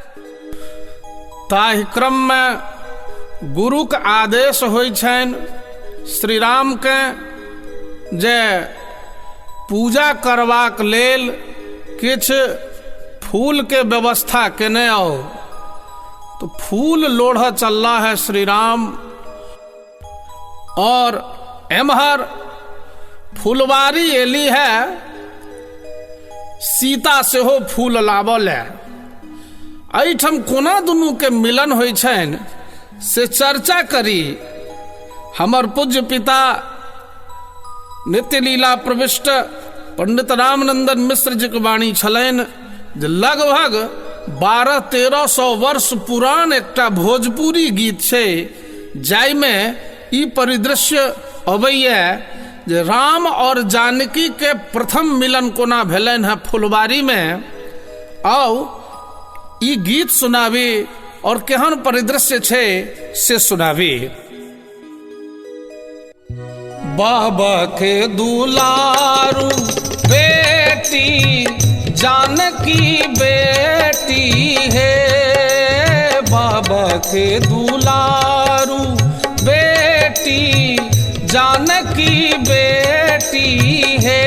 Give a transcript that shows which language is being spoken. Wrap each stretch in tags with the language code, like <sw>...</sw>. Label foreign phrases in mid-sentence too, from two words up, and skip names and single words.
<mai>ताहि क्रम में गुरु के आदेश होइ छनि श्री राम के जे पूजा करबाक लेल किछ फूल के व्यवस्था केने आओ। तो फूल लोढ़ चलला है श्री राम, और एमहर फुलवारी एली है सीता से हो फूल लावल है। एहिठाम कोना दुनू के मिलन होइ छनि से चर्चा करी। हमर पूज्य पिता नित्य लीला प्रविष्ट पंडित रामनंदन मिश्र जी के वाणी छलनि जे लगभग 1200-1300 वर्ष पुरान एकटा भोजपुरी गीत छै, जाहिमे ई परिदृश्य अबैया जे राम और जानकी के प्रथम मिलन कोना भेलनि है फुलवारी में। आओ ई गीत सुनावी और केहन परिदृश्य छे से सुनावी। बाबा के दुलारू बेटी जानकी बेटी है। बाबा के दुलारू बेटी जानकी बेटी है।</mai>